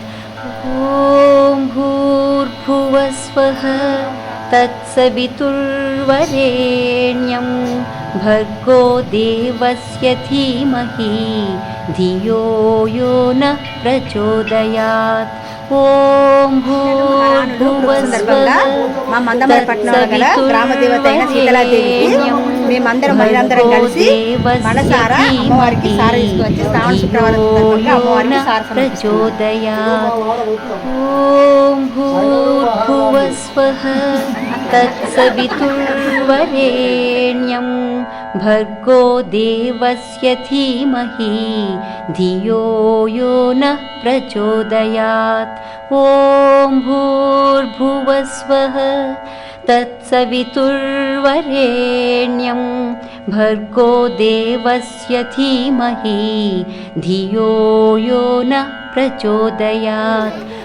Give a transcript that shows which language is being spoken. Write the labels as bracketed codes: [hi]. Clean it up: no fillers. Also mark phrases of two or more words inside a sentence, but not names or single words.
[sa] ఓం భూర్భువస్వః తత్సవితుర్వరేణ్యం భర్గో దేవస్య ధీమహి ధియో యో నః ప్రచోదయాత్. ఓం భూర్భువస్వః [te] మా మందమరి పట్టణంలో గల గ్రామ దేవత అయిన సీతలాదేవికి మేమందరం మహిళలందరం కలిసి మనసారా అమ్మవారికి సార తీసుకొచ్చి శ్రావణ శుక్రవారం సందర్భంగా అమ్మవారికి సార [sa] ప్రచోదయాత్. ఓం భూర్భువస్వః తత్సవితుర్వరేణ్యం భర్గో దేవస్య ధీమహి ధియో యో నః ప్రచోదయాత్. ఓం భూర్భువస్వః తత్సవితుర్వరేణ్యం భర్గో దేవస్య ధీమహి ధియో యో నః ప్రచోదయాత్.